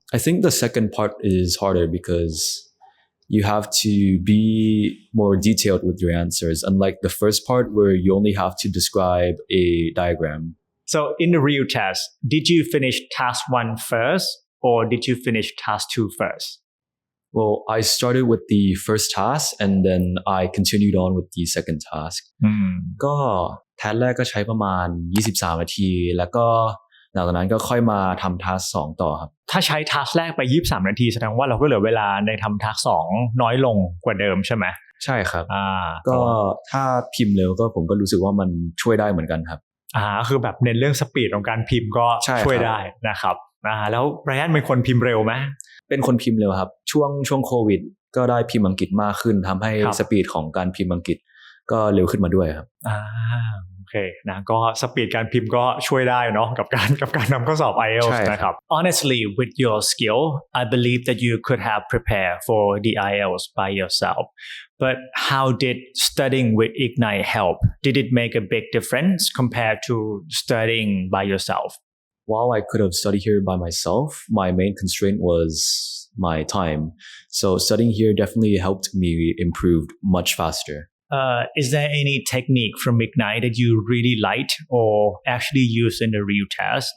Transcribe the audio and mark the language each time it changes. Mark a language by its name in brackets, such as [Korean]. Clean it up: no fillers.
[English] I think the second part is harder because you have to be more detailed with your answers, unlike the first part where you only have to describe a diagram. So in the real test, did you finish task 1 first or did you finish task 2 first? Well, I started with the first task and then I continued on with the second task. [Thai] ก็แทสแรกก็ใช้ประมาณ23นาทีแล้วก็หลังจากนั้นก็ค่อยมาทำทัส2ต่อครับ ถ้าใช้ทัสแรกไป23นาทีแสดงว่าเราก็เหลือเวลาในทำทัส2น้อยลงกว่าเดิมใช่ไหม ใช่ครับก็ถ้าพิมพ์เร็วก็ผมก็รู้สึกว่ามันช่วยได้เหมือนกันครับ คือแบบเน้นเรื่องสปีดของการพิมพ์ก็ช่วยได้นะครับแล้วไบรอันเป็นคนพิมพ์เร็วไหม เป็นคนพิมพ์เร็วครับช่วงโควิดก็ได้พิมพ์อังกฤษมากขึ้นทำให้สปีดของการพิมพ์อังกฤษก็เร็วขึ้นมาด้วยครับ โอเคนะก็สปีดการพิมพ์ก็ช่วยได้เนาะกับการนำข้อสอบ IELTS นะครับ [English] Honestly with your skill I believe that you could have prepared for the IELTS by yourself but how did studying with Ignite help? Did it make a big difference compared to studying by yourself? While I could have studied here by myself, my main constraint was my time. So studying here definitely helped me improve much faster. Is there any technique from Ignite that you really liked or actually used in the real test?